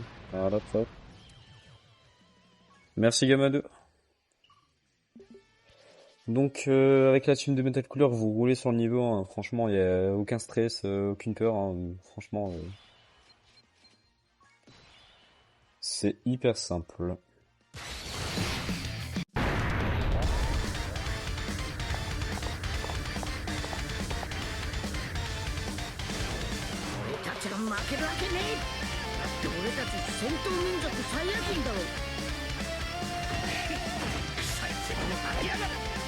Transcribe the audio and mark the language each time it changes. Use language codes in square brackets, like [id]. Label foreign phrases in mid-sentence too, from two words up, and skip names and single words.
[fr] Voilà, ça. Merci Gamma2. Donc avec la team de Metal Cooler, vous roulez sur le niveau, hein. Franchement, il n'y a aucun stress, aucune peur, hein. Franchement, c'est hyper simple. [ja] 俺たちが負けるわけねえ。だって俺たち戦闘民族サイヤ人だろ。最強の吐き上がる。